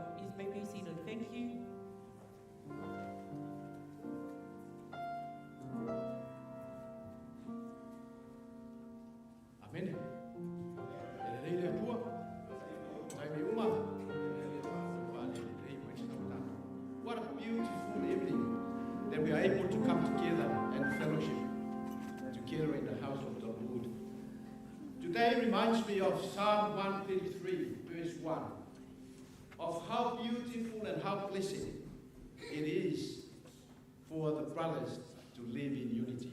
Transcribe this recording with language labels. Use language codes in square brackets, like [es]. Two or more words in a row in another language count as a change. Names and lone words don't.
[en] Please may be seated. Thank you. Amen. Ele tua. Sai me uma. What a beautiful evening that we are able to come together and fellowship together in the house of the Lord. Today reminds me of Psalm 133, verse 1, of how beautiful and how blessed it is for the brothers to live in unity.